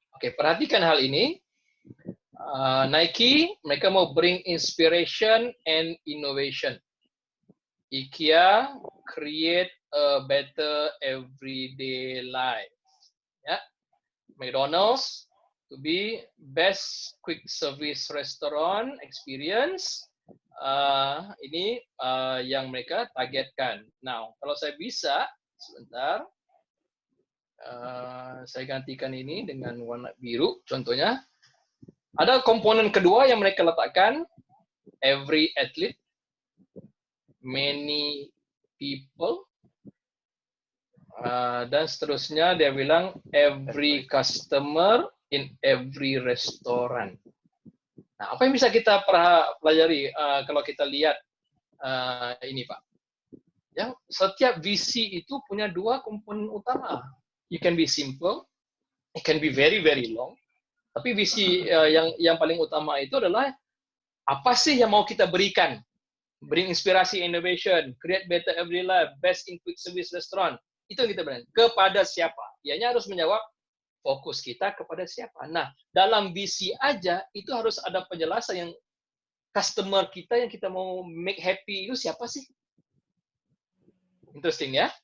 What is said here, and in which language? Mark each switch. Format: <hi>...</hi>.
<id>Oke, perhatikan hal ini. Nike, mereka mau</id> <en>bring inspiration and innovation.</en> <id>IKEA</id> <en>create a better everyday life. Ya, McDonald's to be best quick service restaurant experience.</en> <id>Ini yang mereka targetkan. Now, kalau saya bisa, sebentar, saya gantikan ini dengan warna biru. Contohnya, ada komponen kedua yang mereka letakkan,</id> <en>every athlete, many people,</en> <id>dan seterusnya dia bilang</id> <en>every customer in every restaurant.</en> <id>Nah, apa yang bisa kita pelajari kalau kita lihat ini, Pak? Yang setiap visi itu punya dua komponen utama.</id> <en>You can be simple, it can be very very long.</en> <id>Tapi visi yang paling utama itu adalah apa sih yang mau kita berikan?</id> <en>Bring inspirasi, innovation, create better everyday life, best in quick service restaurant.</en> <id>Itu yang kita berikan. Kepada siapa? Ianya harus menjawab fokus kita kepada siapa. Nah, dalam visi aja itu harus ada penjelasan yang customer kita yang kita mau</id> <en>make happy</en> <id>itu siapa sih? Interesting ya.</id>